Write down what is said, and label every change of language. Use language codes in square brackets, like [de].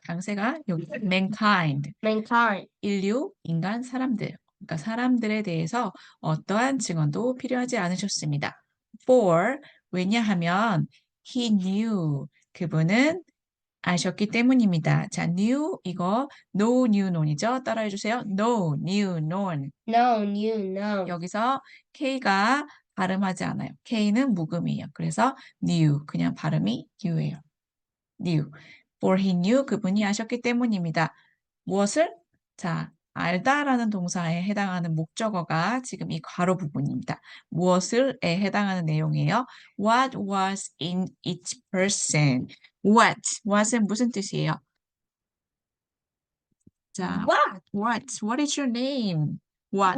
[ko] 강세가 여기 mankind, [en] Mankind. [ko] 인류, 인간, 사람들. 그러니까 사람들에 대해서 어떠한 증언도 필요하지 않으셨습니다. For 왜냐하면 [en] he knew [ko] 그분은 아셨기 때문입니다. 자, new 이거 [en] no new known [ko] 이죠. 따라해 주세요. [en] no new known. Known, you know. [ko] 여기서 K가 발음하지 않아요. K는 묵음이에요. 그래서 new 그냥 발음이 new예요. [en] new. For he knew [ko] 그분이 아셨기 때문입니다. 무엇을? 자, 알다라는 동사에 해당하는 목적어가 지금 이 괄호 부분입니다. 무엇을에 해당하는 내용이에요. [en] What was in each person? [ko] what은 무슨 뜻이에요? [en] 자, what is your name? what